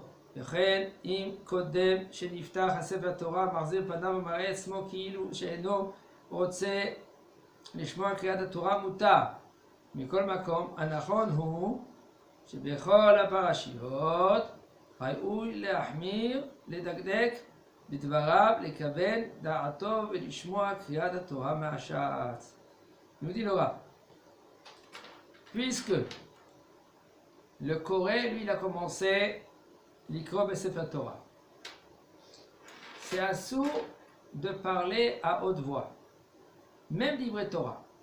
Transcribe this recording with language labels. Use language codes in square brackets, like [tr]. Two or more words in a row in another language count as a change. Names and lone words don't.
[he] וכן אם קודם שנפתח הספר תורה מחזיר פניו ומראה עצמו כאילו שאינו רוצה לשמוע קריאת התורה מותר. מכל מקום, הנכון הוא שבכל הפרשיות ראוי להחמיר, לדקדק בדבריו, לכוון דעתו ולשמוע קריאת התורה מהש"ץ. [fr] nous dit le Rav, puisque le Corée, lui, il a commencé [he] לקרוא בספר תורה, [fr] c'est assourd de parler à haute voix, même [he] דברי תורה.